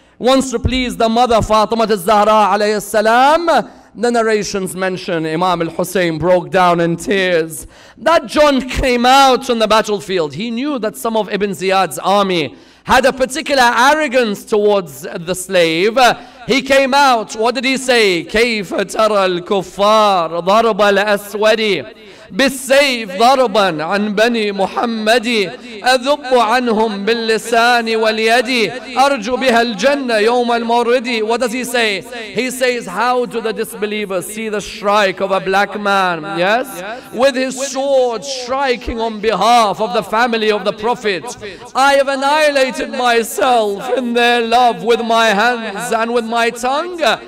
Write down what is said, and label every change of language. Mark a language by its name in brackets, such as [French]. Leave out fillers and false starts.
[English] Wants to please the mother, Fatima al-Zahra alayhi salam. The narrations mention Imam al-Hussein broke down in tears. That John came out on the battlefield. He knew that some of Ibn Ziyad's army had a particular arrogance towards the slave. He came out. What did he say? [Arabic] كيف ترى الكفار ضرب الأسود بالسيف ضربا عن بني محمد أذب عنهم باللسان واليد أرجو بها الجنة يوم المورد. [English] What does he say? He says, how do the disbelievers see the strike of a black man, yes, with his sword striking on behalf of the family of the Prophet? I have annihilated myself in their love with my hands and with my tongue.